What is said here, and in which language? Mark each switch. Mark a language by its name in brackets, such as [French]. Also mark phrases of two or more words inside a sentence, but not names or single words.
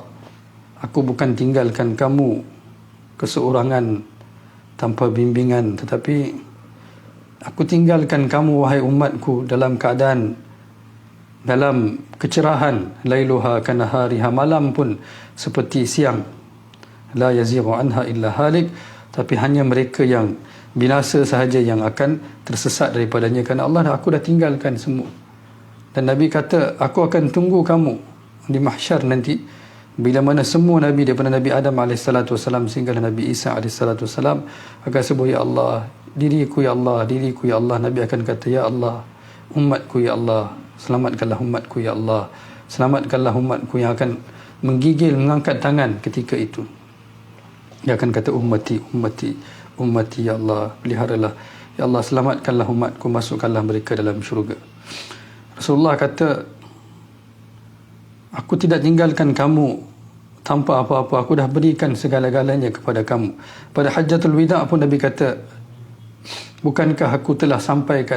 [Malay] Aku bukan tinggalkan kamu keseorangan tanpa bimbingan, tetapi aku tinggalkan kamu, wahai umatku, dalam keadaan, dalam kecerahan. [Arabic] ليلها كنهارها, [Malay] malam pun seperti siang. [Arabic] لا يزيغ عنها إلا هالك, [Malay] tapi hanya mereka yang binasa sahaja yang akan tersesat daripadanya, kerana Allah, aku dah tinggalkan semua. Dan Nabi kata, aku akan tunggu kamu di mahsyar nanti, bila mana semua Nabi daripada Nabi Adam AS sehingga Nabi Isa AS akan sebut, ya Allah, diriku ya Allah, diriku ya Allah. Nabi akan kata, ya Allah, umatku ya Allah, selamatkanlah umatku ya Allah, selamatkanlah umatku, yang akan menggigil, mengangkat tangan ketika itu. Dia akan kata, [Arabic] أمتي أمتي أمتي يا الله, [Malay] peliharalah ya Allah, selamatkanlah umatku, masukkanlah mereka dalam syurga. Rasulullah kata, aku tidak tinggalkan kamu tanpa apa-apa, aku dah berikan segala-galanya kepada kamu. Pada Hajjatul Wida pun Nabi kata, bukankah aku telah sampaikan?